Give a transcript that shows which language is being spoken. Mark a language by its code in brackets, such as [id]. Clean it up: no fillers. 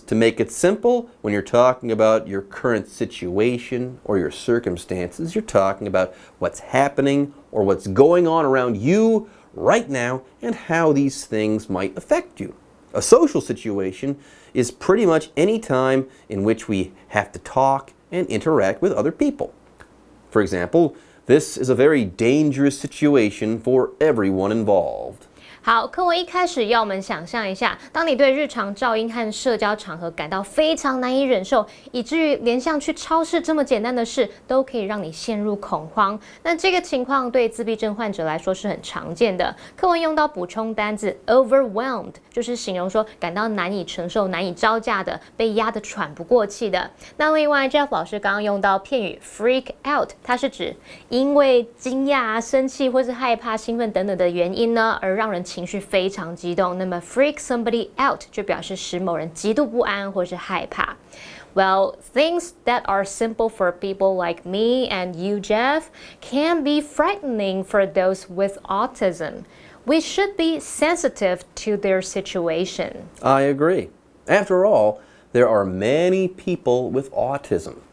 [en] To make it simple, when you're talking about your current situation or your circumstances, you're talking about what's happening or what's going on around you right now and how these things might affect you. A social situation is pretty much any time in which we have to talk and interact with other people. For example, this is a very dangerous situation for everyone involved. [zh] 好，课文一开始要我们想象一下，当你对日常噪音和社交场合感到非常难以忍受，以至于连像去超市这么简单的事都可以让你陷入恐慌。那这个情况对自闭症患者来说是很常见的。课文用到补充单字 overwhelmed， 就是形容说感到难以承受、难以招架的，被压得喘不过气的。那另外 Jeff 老师刚刚用到片语 freak out， 它是指因为惊讶、生气或是害怕、兴奋等等的原因呢，而让人情绪非常激动，那么 freak somebody out 就表示使某人极度不安或是害怕。 [en] Well, things that are simple for people like me and you, Jeff, can be frightening for those with autism. We should be sensitive to their situation. I agree. After all, there are many people with autism.